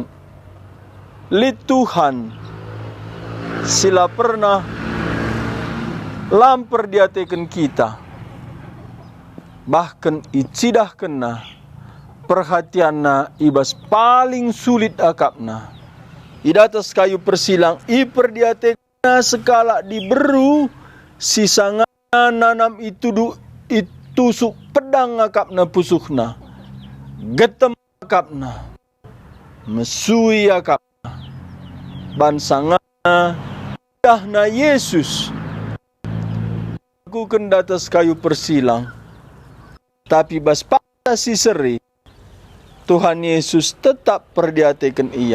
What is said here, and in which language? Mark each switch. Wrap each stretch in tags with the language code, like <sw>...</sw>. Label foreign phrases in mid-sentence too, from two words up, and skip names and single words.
<btx>Lit Tuhan sila pernah lamper diatekan kita. Bahkan icidah kena perhatianna ibas paling sulit akapna. Idatas kayu persilang iperdiatekna sekala diberu sisanga nanam itu tusuk pedang akapna pusuhna. Getem akapna. Mesui akapna. Bansangana dahna Yesus. Aku kendatas kayu persilang. Tapi bas pada si seri Tuhan Yesus tetap perdiatekan ia.</btx>